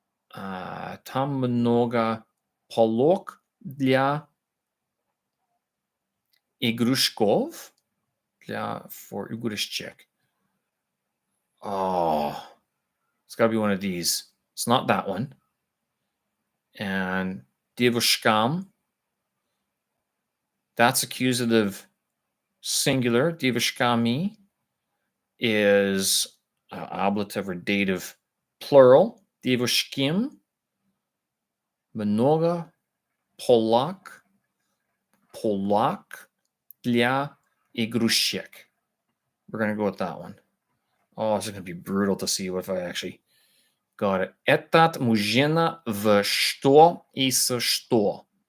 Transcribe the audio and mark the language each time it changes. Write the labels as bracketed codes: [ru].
[ru] Там много полок для игрушков. [en] For игрушек. Oh, it's got to be one of these. It's not that one. And девушкам, that's accusative singular. Девушками is ablative or dative plural. [ru] Девушким, много полок для игрушек. [en] We're going to go with that one. Oh, this is going to be brutal to see if I actually got it. [ru] Этот мужчина в что и с что?